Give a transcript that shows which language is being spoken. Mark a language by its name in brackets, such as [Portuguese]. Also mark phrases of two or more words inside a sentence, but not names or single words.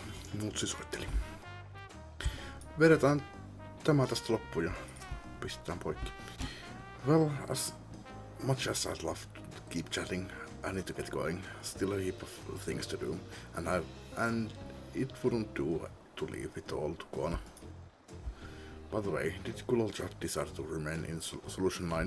[Finnish] Mutsi soitteli. Vedetään tämä tästä loppuun ja pistetään poikki. [English] Well, as much as I'd love to keep chatting, I need to get going. Still a heap of things to do, and it wouldn't do to leave it all to Kona. By the way, did Kulolja decide to remain in Solution 9?